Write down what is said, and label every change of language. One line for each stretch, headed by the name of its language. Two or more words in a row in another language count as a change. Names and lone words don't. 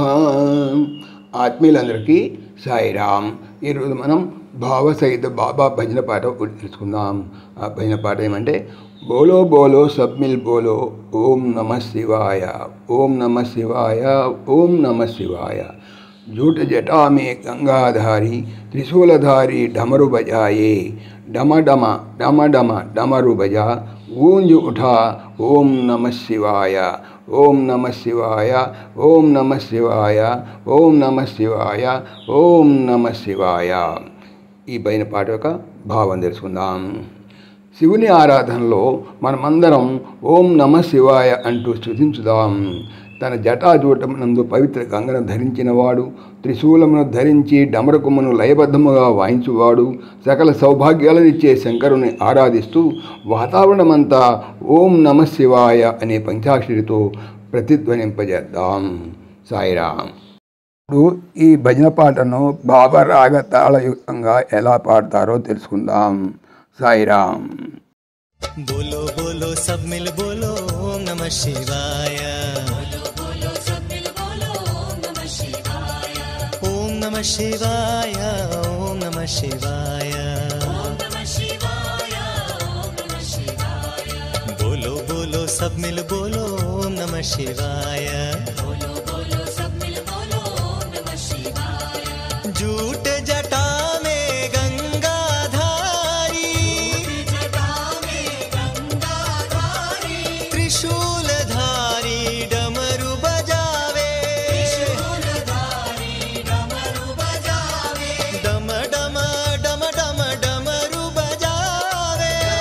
Telugu: ఆత్మీయులందరికీ సాయిరామ్. ఈరోజు మనం భావసహిత బాబా భజన పాట తెలుసుకుందాం. ఆ భజన పాట ఏమంటే,
Hindi: बोलो बोलो सब मिल बोलो ओम नमः शिवाय, ओम नमः शिवाय, ओम नमः शिवाय. जूट जटा में गंगाधारी त्रिशूलधारी डमरू बजाए, डम डम डम डम डमरू बजा गूंज उठा ओम नमः शिवाय, ओम नमः शिवाय, ओम नमः शिवाय, ओम नमः शिवाय, ओम नमः शिवाय.
Telugu: ఈ పైన పాట యొక్క భావం తెలుసుకుందాం. శివుని ఆరాధనలో మనమందరం
Sanskrit: ఓం నమః శివాయ
Telugu: అంటూ స్తుతించుదాం. తన జటాజూటమునందు పవిత్ర గంగను ధరించినవాడు, త్రిశూలమును ధరించి డమరుకమును లయబద్ధముగా వాయించువాడు, సకల సౌభాగ్యాలనిచ్చే శంకరుని ఆరాధిస్తూ వాతావరణమంతా
Sanskrit: ఓం నమః శివాయ
Telugu: అనే పంచాక్షరితో ప్రతిధ్వనింపజేద్దాం. సాయిరామ్. ఇప్పుడు ఈ భజన పాటను బాబా రాగ తాళయుక్తంగా ఎలా పాడతారో తెలుసుకుందాం. సాయిరామ్.
Hindi: बोलो बोलो सब मिल बोलो ओम नमः शिवाय, ओम नमः शिवाय, ओम नमः शिवाय, बोलो बोलो सब मिल बोलो ओम नमः शिवाय. जूट जटा में गंगाधारी, त्रिशूलधारी डमरू बजावे, डम डम डम डम डमरू बजावे,